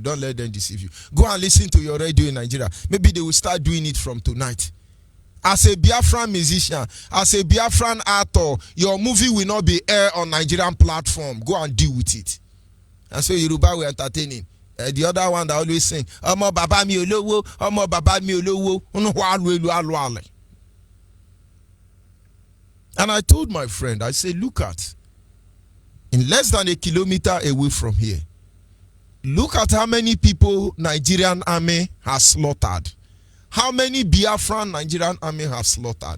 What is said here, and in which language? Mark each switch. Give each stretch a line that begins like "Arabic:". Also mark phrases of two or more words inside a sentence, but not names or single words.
English: Don't let them deceive you. Go and listen to your radio in Nigeria. Maybe they will start doing it from tonight. As a Biafran musician, as a Biafran actor, your movie will not be aired on Nigerian platform. Go and deal with it. And so Yoruba were entertaining. The other one that always sing,
Yoruba: Omo baba mi olowo, Omo baba mi olowo,
English: and I told my friend, I said, look at, in less than a kilometer away from here, look at how many people Nigerian army has slaughtered. How many Biafran Nigerian army has slaughtered.